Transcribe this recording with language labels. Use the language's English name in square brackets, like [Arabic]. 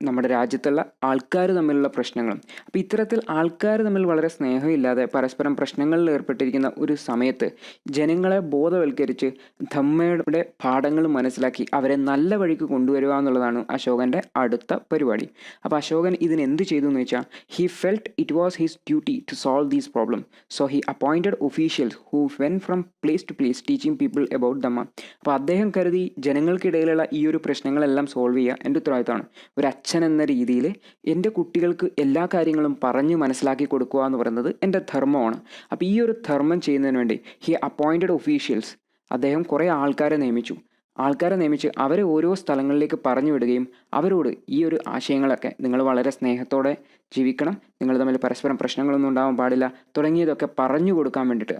[Malayalam] നമ്മുടെ രാജ്യത്തുള്ള ആൾക്കാർ തമ്മിലുള്ള പ്രശ്നങ്ങളും. അപ്പോൾ ഇത്തരത്തിൽ ആൾക്കാർ തമ്മിൽ വളരെ സ്നേഹമില്ലാതെ പരസ്പരം പ്രശ്നങ്ങളിൽ ഏർപ്പെട്ടിരിക്കുന്ന ഒരു സമയത്ത് ജനങ്ങളെ ബോധവൽക്കരിച്ച് ധമ്മയുടെ പാഠങ്ങൾ മനസ്സിലാക്കി അവരെ നല്ല വഴിക്ക് കൊണ്ടുവരിക എന്നുള്ളതാണ് അശോകൻ്റെ അടുത്ത പരിപാടി. അപ്പോൾ അശോകൻ ഇതിനെന്ത് ചെയ്തു എന്ന് വെച്ചാൽ [English] He felt it was his duty to solve these problems. So he appointed officials who went from place to place teaching people about Dhamma. [Malayalam] അപ്പോൾ അദ്ദേഹം കരുതി ജനങ്ങൾക്കിടയിലുള്ള ഈ ഒരു പ്രശ്നങ്ങളെല്ലാം സോൾവ് ചെയ്യുക എൻ്റെ ഉത്തരവാദിത്തമാണ്. ഒരു അച്ഛൻ എന്ന രീതിയിൽ എൻ്റെ കുട്ടികൾക്ക് എല്ലാ കാര്യങ്ങളും പറഞ്ഞ് മനസ്സിലാക്കി കൊടുക്കുക എന്ന് പറയുന്നത് എൻ്റെ ധർമ്മമാണ്. അപ്പോൾ ഈ ഒരു ധർമ്മം ചെയ്യുന്നതിന് വേണ്ടി [English] He appointed officials. [Malayalam] അദ്ദേഹം കുറേ ആൾക്കാരെ നിയമിച്ച് അവരെ ഓരോ സ്ഥലങ്ങളിലേക്ക് പറഞ്ഞു വിടുകയും അവരോട് ഈ ഒരു ആശയങ്ങളൊക്കെ നിങ്ങൾ വളരെ സ്നേഹത്തോടെ ജീവിക്കണം, നിങ്ങൾ തമ്മിൽ പരസ്പരം പ്രശ്നങ്ങളൊന്നും ഉണ്ടാവാൻ പാടില്ല തുടങ്ങിയതൊക്കെ പറഞ്ഞു കൊടുക്കാൻ വേണ്ടിയിട്ട്.